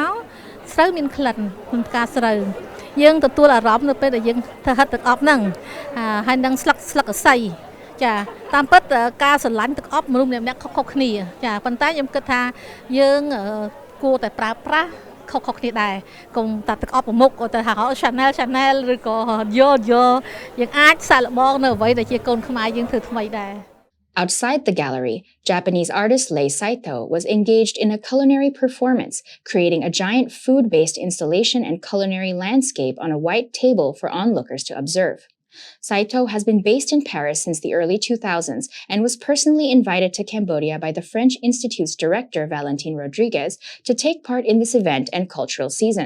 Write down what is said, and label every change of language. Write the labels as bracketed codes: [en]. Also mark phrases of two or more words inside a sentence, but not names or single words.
[km] មកស្រូវមានក្លិនផ្កាស្រូវយើងទទួលអារម្មណ៍នៅពេលដែលយើងធ្វើហិតទឹកអប់ហ្នឹងហើយនឹងស្លឹកកសីចាតាមពិតការស្រឡាញ់ទឹកអប់មនុស្សម្នាក់ៗខុសគ្នាចាប៉ុន្តែខ្ញុំគិតថាយើងគួរតែប្រើប្រាស់ខុសគ្នាដែរកុំតែទឹកអប់ប្រមុខទៅហៅ Chanel ឬក៏យកយើងអាចសាកល្បងនៅអ្វីដែលជាកូនខ្មែរយើងធ្វើថ្មីដែរ [en] Outside the gallery, Japanese artist Lei Saito was engaged in a culinary performance, creating a giant food-based installation and culinary landscape on a white table for onlookers to observe. Saito has been based in Paris since the early 2000s and was personally invited to Cambodia by the French Institute's director, Valentine Rodriguez, to take part in this event and cultural season.